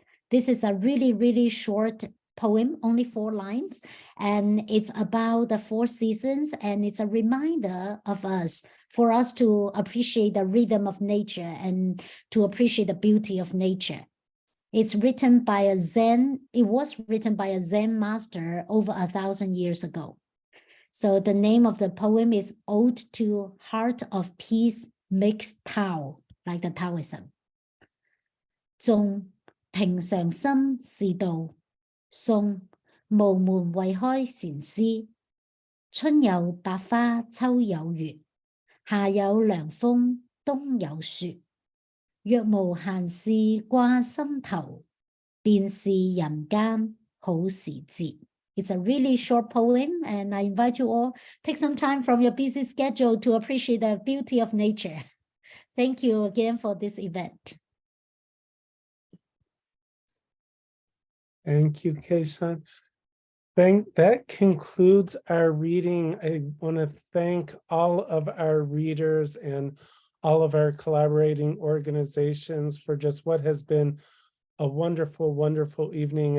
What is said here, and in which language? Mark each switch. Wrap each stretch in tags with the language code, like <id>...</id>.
<en>This is a really, really short poem, only 4 lines, and it's about the 4 seasons, and it's a reminder of us, for us to appreciate the rhythm of nature and to appreciate the beauty of nature. It's written by a Zen, it was written by a Zen master over 1,000 years ago. So the name of the poem is Ode to Heart of Peace Mixed Tao, like the Taoism.</en> <zh>縱平常心是道，宋無門為開禪師。春有百花，秋有月，夏有涼風，冬有雪。若無閒事掛心頭，便是人間好時節。</zh> <en>It's a really short poem, and I invite you all take some time from your busy schedule to appreciate the beauty of nature. Thank you again for this event. Thank you, Keishan. That concludes our reading. I want to thank all of our readers and all of our collaborating organizations for just what has been a wonderful, wonderful evening.</en>